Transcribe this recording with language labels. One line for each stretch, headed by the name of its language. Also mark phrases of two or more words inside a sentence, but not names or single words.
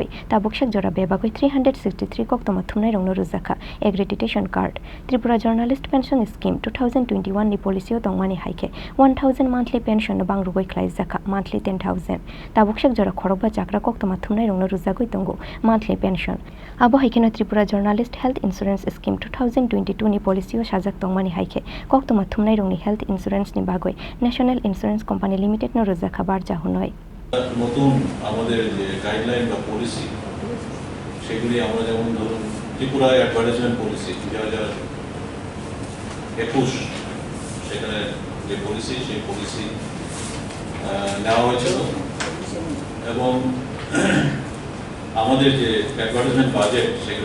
Kok Borok: tabukshek jora bebagoi 363 koktoma thumnai rongno rujaka
English: accreditation card
Kok Borok: Tripura journalist pension scheme 2021 ni policy tongmani haike 1000
English: monthly pension
Kok Borok: bang rogoi Khlaijakha monthly 10000 tabukshek jora khorokba chakra koktoma thumnai rongno rujagoi tongo
English: monthly pension
Kok Borok: abo haikeno Tripura journalist
English: health insurance
Kok Borok: scheme 2022 ni policy sajak tongmani haike koktoma thumnai rongni health insurance ni bagoi national insurance company limited no
Bangla: খাবার যা নয় নতুন আমাদের যে গাইডলাইন বা পলিসি সেগুলি আমরা যেমন ধরুন ত্রিপুরা অ্যাডভার্টাইজমেন্ট পলিসি 2021 সেখানে যে পলিসি সেই পলিসি নেওয়া হয়েছিল এবং আমাদের যে
English: advertisement budget
Bangla: সেগুলো